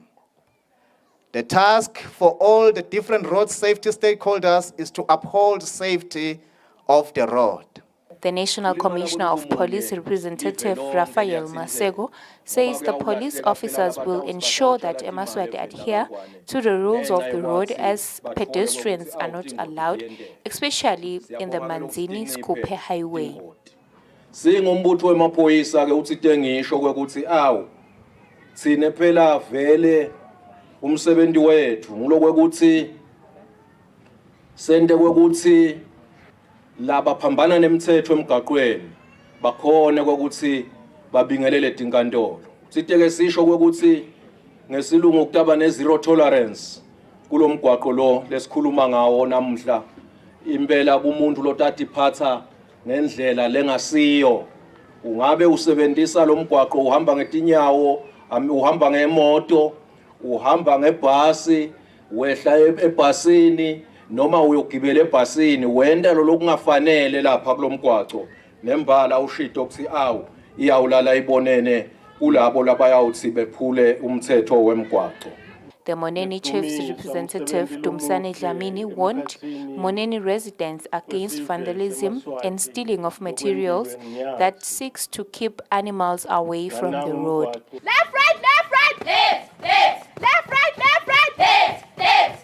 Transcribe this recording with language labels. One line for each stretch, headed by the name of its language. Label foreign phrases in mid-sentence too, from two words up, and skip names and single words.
English: The task for all the different road safety stakeholders is to uphold safety of the road. The National Commissioner of Police, Representative Raphael Masego, says the police officers will ensure that eMaswati adhere to the rules of the road as pedestrians are not allowed, especially in the Manzini-Skuphe Highway.
Swati: Singumbutho wemaphoyisa ke uthi tengisho kwekuthi sine phela vele umsebenzi wethu ngulokwekuthi sente kwekuthi laba phambana nemithetho emgaqweni bakhona kwekuthi babingelele tinkantolo. Siteke sisho kwekuthi ngesilungu kutaba ne-
English: zero tolerance
Swati: kulomgwaqo lo lesikhuluma ngawo namhla. Impela umuntu lotatiphatha ngendlela lengasiyo. Ungabe usebenzisa lo mgwaqo uhamba ngetinyawo, uhamba ngemoto, uhamba ngebhasi, wehla ebhasini, noma uyogibela ebhasini wenda lo lokungafanele lapha kulomgwaqo nembala ushito ukuthi iyawulala ibonene kulabo labayawuthi bephule umthetho wemgwaqo.
English: The Moneni Chief's representative, Dumsane Dlamini, warned Moneni residents against vandalism and stealing of materials that seeks to keep animals away from the road. Left, right, left, left, left, right, left.